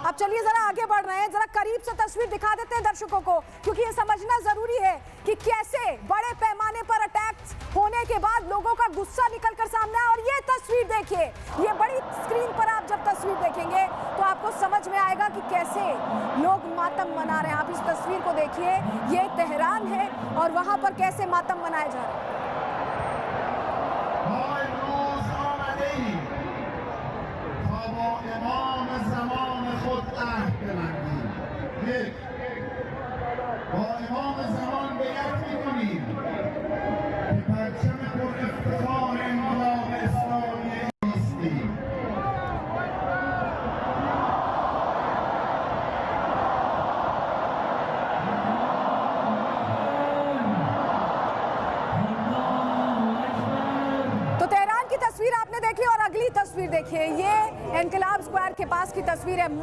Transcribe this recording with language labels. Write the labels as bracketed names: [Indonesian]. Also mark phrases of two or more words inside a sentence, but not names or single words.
[Hindi] अब चलिए जरा आगे बढ़ रहे हैं, जरा करीब से तस्वीर दिखा देते हैं दर्शकों को, क्योंकि ये समझना जरूरी है कि कैसे बड़े पैमाने पर अटैक्स होने के बाद लोगों का गुस्सा निकल कर सामने आया। और ये तस्वीर देखिए, ये बड़ी स्क्रीन पर आप जब तस्वीर देखेंगे तो आपको समझ में आएगा कि कैसे लोग मातम मना रहे हैं। आप इस तस्वीर को देखिए, ये तेहरान है और वहां पर कैसे मातम मनाए जा रहे हैं। [Persian] امام زمان خود عهد ببندیم. یک، با امام زمان بیعت میکنیم که پرچم پر افتخار انقلاب اسلامی ایستیم. [Hindi] तस्वीर आपने देखी और अगली तस्वीर देखिए, ये इनकलाब स्क्वायर के पास की तस्वीर है।